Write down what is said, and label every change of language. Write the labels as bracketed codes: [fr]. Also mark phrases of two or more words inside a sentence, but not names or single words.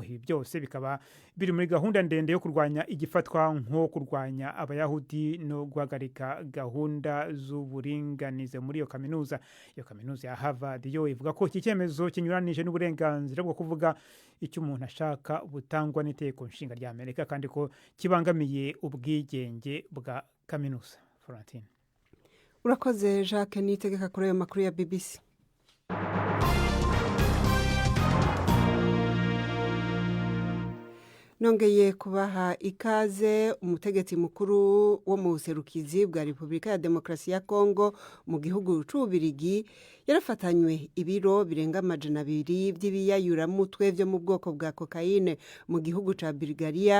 [rw] Ibi byose bikaba biri muri gahunda ndende yo kurwanya igifatwa nko kurwanya abayahudi no guhagarika gahunda z'uburinganize muri iyo kaminuza. Iyo kaminuza ya Harvard yo ivuga ko iki cyemezo kinyuranije n'uburenganzira bwo kuvuga icyo umuntu ashaka butangwa n'iteko nshinga rya Amerika kandi ko kibangamiye ubwigenge bwa kaminuza. Florentine. [rn] Urakoze Jacques nitegeka kuri ayo makuru ya BBC. Nongeye kubaha ikaze. Umutegetsi mukuru wo mu buserukizi bwa Repubulika ya Demokarasi ya Kongo mu gihugu c'Ububirigi yarafatanywe ibiro birenga 200 by'ibiyayuramutwe byo mu bwoko bwa kokaine mu gihugu ca Bulgaria.